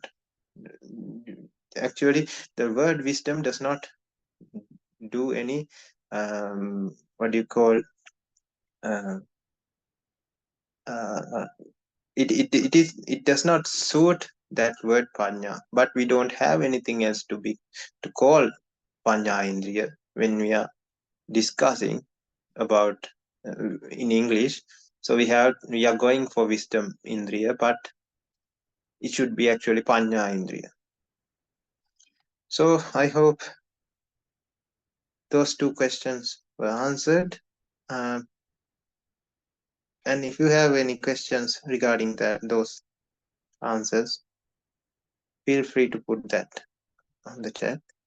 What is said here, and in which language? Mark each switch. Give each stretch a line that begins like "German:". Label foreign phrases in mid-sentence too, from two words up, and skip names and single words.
English: Actually, the word wisdom does not do any, what do you call, uh, uh, it does not suit that word panya. But we don't have anything else to call
Pali: panya indriya
English: when we are discussing about in English. So we are going for wisdom indriya, but it should be actually
Pali: panya indriya.
English: So I hope those two questions were answered. Um, and if you have any questions regarding those answers, feel free to put that on the chat.